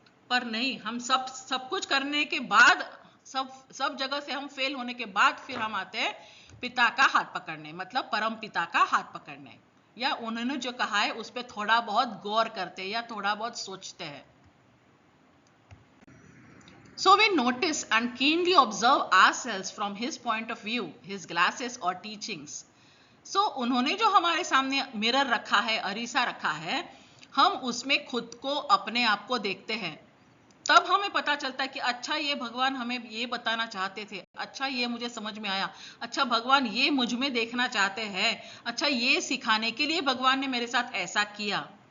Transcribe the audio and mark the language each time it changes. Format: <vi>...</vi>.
<hi>पर नहीं, हम सब कुछ करने के बाद, सब जगह से हम फेल होने के बाद फिर हम आते हैं पिता का हाथ पकड़ने, मतलब परम पिता का हाथ पकड़ने, या उन्होंने जो कहा है उस पर थोड़ा बहुत गौर करते हैं या थोड़ा बहुत सोचते हैं.</hi> <en>So we notice and keenly observe ourselves from his point of view, his glasses or teachings.</en> <hi>So उन्होंने जो हमारे सामने मिरर रखा है, अरीसा रखा है, हम उसमें खुद को, अपने आप को देखते हैं. तब हमें पता चलता है कि अच्छा ये भगवान हमें ये बताना चाहते थे, अच्छा ये मुझे समझ में आया, अच्छा भगवान ये मुझ में देखना चाहते हैं, अच्छा ये सिखाने के लिए भगवान ने मेरे साथ ऐसा किया.</hi>